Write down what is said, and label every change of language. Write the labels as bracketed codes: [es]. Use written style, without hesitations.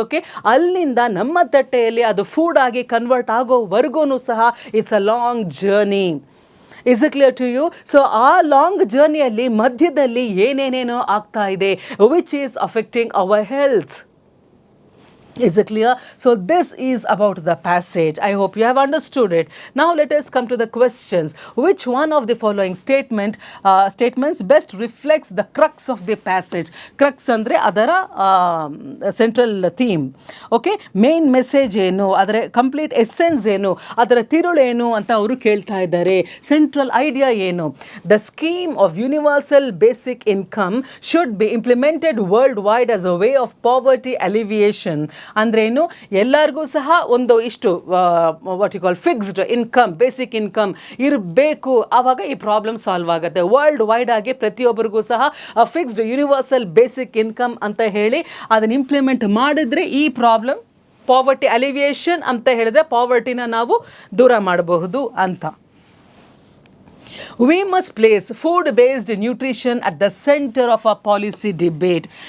[kn] Okay, ಅಲ್ಲಿಂದ ನಮ್ಮ ತಟ್ಟೆಯಲ್ಲಿ ಅದು ಫುಡ್ ಆಗಿ ಕನ್ವರ್ಟ್ ಆಗೋವರೆಗೂ ಸಹ [en] It's a long journey. Is it clear to you? [kn] So ಆ ಲಾಂಗ್ ಜರ್ನಿಯಲ್ಲಿ ಮಧ್ಯದಲ್ಲಿ ಏನೇನೇನೋ ಆಗ್ತಾ ಇದೆ [en] Which is affecting our health. Is it clear? So this is about the passage. I hope you have understood it. Now let us come to the questions. Which one of the following statements best reflects the crux of the passage? Crux [kn] andre adara [en] central theme. [kn] Okay, main message ಏನು, ಅದರ complete essence ಏನು, ಅದರ ತಿರುಳು ಏನು ಅಂತ ಅವರು ಕೇಳ್ತಾ ಇದ್ದಾರೆ. [en] Central idea ಏನು? The scheme of universal basic income should be implemented worldwide as a way of poverty alleviation. [kn] ಅಂದ್ರೇನು, ಎಲ್ಲರಿಗೂ ಸಹ ಒಂದು ಇಷ್ಟು what you call fixed income, basic income ಇರಬೇಕು. ಆವಾಗ ಈ ಪ್ರಾಬ್ಲಮ್ ಸಾಲ್ವ್ ಆಗುತ್ತೆ. ವರ್ಲ್ಡ್ ವೈಡ್ ಆಗಿ ಪ್ರತಿಯೊಬ್ಬರಿಗೂ ಸಹ ಫಿಕ್ಸ್ಡ್ ಯೂನಿವರ್ಸಲ್ ಬೇಸಿಕ್ ಇನ್ಕಮ್ ಅಂತ ಹೇಳಿ ಅದನ್ನು ಇಂಪ್ಲಿಮೆಂಟ್ ಮಾಡಿದ್ರೆ ಈ ಪ್ರಾಬ್ಲಮ್ ಪಾವರ್ಟಿ ಅಲಿವಿಯೇಷನ್ ಅಂತ ಹೇಳಿದ್ರೆ ಪಾವರ್ಟಿನ ನಾವು ದೂರ ಮಾಡಬಹುದು ಅಂತ. [en] We must place food-based nutrition at the center of our policy debate.